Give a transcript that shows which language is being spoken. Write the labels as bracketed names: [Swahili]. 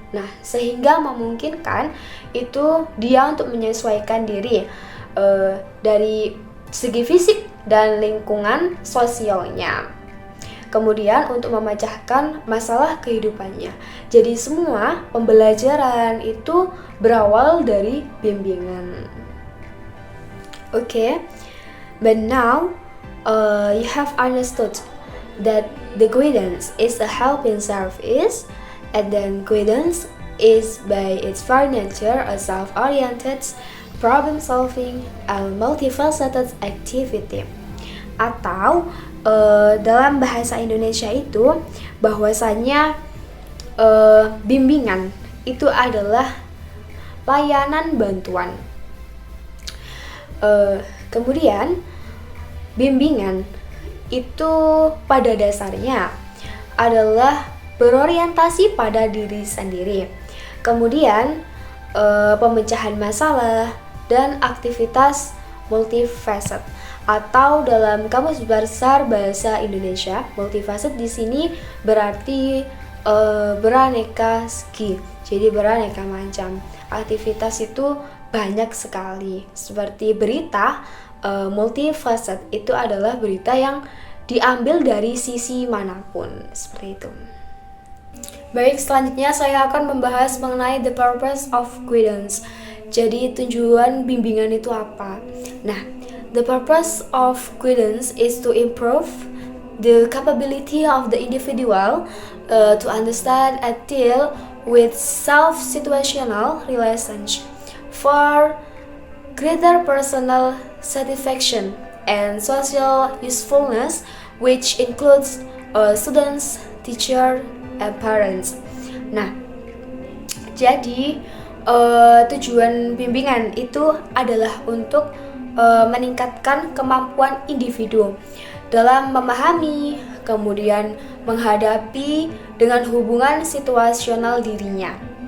[Indonesian] Nah, sehingga memungkinkan itu dia untuk menyesuaikan diri dari segi fisik dan lingkungan sosialnya. Kemudian untuk memecahkan masalah kehidupannya. Jadi semua pembelajaran itu berawal dari bimbingan. [English] Okay, but now you have understood that the guidance is a helping service, and then guidance is by its very nature a self-oriented, problem-solving, and multifaceted activity. [Indonesian] Atau dalam bahasa Indonesia itu bahwasanya bimbingan itu adalah layanan bantuan. Kemudian bimbingan itu pada dasarnya adalah berorientasi pada diri sendiri. Kemudian pemecahan masalah dan aktivitas multifaceted, atau dalam Kamus Besar Bahasa Indonesia, multifaceted di sini berarti beraneka segi. Jadi beraneka macam. Aktivitas itu banyak sekali. Seperti berita, multifaceted itu adalah berita yang diambil dari sisi manapun, seperti itu. Baik, selanjutnya saya akan membahas mengenai [English] the purpose of guidance. [Indonesian] Jadi tujuan bimbingan itu apa? [English] Nah, the purpose of guidance is to improve the capability of the individual to understand and deal with self-situational relations for greater personal satisfaction and social usefulness, which includes students, teacher, and parents. [Indonesian] Nah, jadi tujuan bimbingan itu adalah untuk meningkatkan kemampuan individu dalam memahami, kemudian menghadapi dengan hubungan situasional dirinya.